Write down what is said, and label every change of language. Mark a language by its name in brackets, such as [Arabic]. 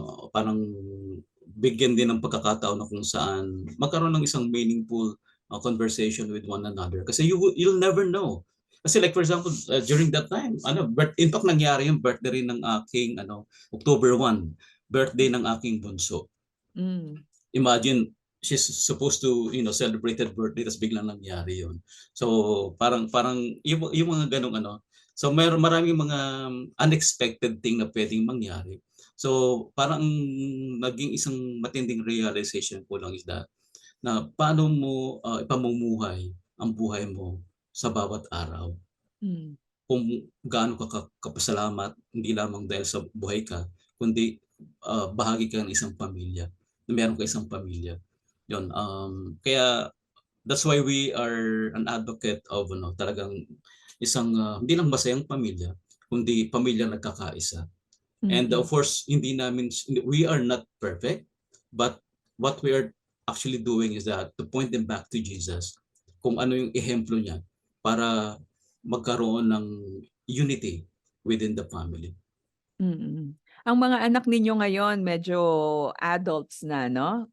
[Filipino] Parang bigyan din ng pagkakataon na kung saan magkaroon ng isang [English] meaningful conversation with one another. [Filipino] Kasi [English] you'll never know. [Filipino] Kasi [English] like for example, during that time, in fact [Filipino] nangyari yung birthday rin ng aking October 1, birthday ng aking bunso. Mm. [English] Imagine she's supposed to celebrate her birthday [Filipino] tapos biglang nangyari yun. So parang yung mga ganong so maraming mga unexpected thing na pwedeng mangyari. So parang naging isang matinding realization ko lang is that na paano mo ipamumuhay ang buhay mo sa bawat araw. Mm. Kung gaano ka kapasalamat hindi lamang dahil sa buhay ka kundi bahagi ka ng isang pamilya. Meron ka isang pamilya. Yun, kaya [English] that's why we are an advocate of [Filipino] talagang isang hindi lang masayang pamilya, kundi pamilya nagkakaisa. [English] And of Mm. course, we are not perfect, but what we are actually doing is that to point them back to Jesus, [Filipino] kung ano yung ehemplo niya para magkaroon ng [English] unity within the family. Mm. [Filipino] Ang mga anak ninyo ngayon medyo adults na 'no?